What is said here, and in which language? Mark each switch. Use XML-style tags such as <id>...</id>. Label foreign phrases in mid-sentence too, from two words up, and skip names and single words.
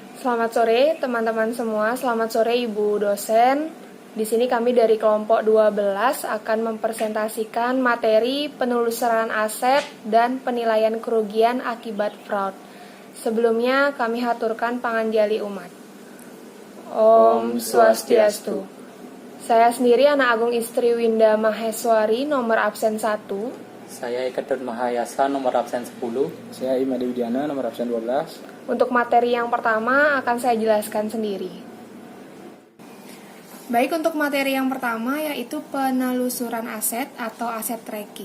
<id>Selamat sore teman-teman semua, selamat sore Ibu dosen. Di sini kami dari kelompok 12 akan mempresentasikan materi penelusuran aset dan penilaian kerugian akibat fraud. Sebelumnya kami haturkan</id> <ban>panganjali umat. Om Swastiastu.</ban> <id>Saya sendiri anak agung istri Winda Maheswari, nomor absen 1. Saya Eka Mahayasa, nomor absen 10. Saya Imadi Widiana, nomor absen 12. Untuk materi yang pertama akan saya jelaskan sendiri. Baik, untuk materi yang pertama yaitu penelusuran aset atau aset tracking.</id>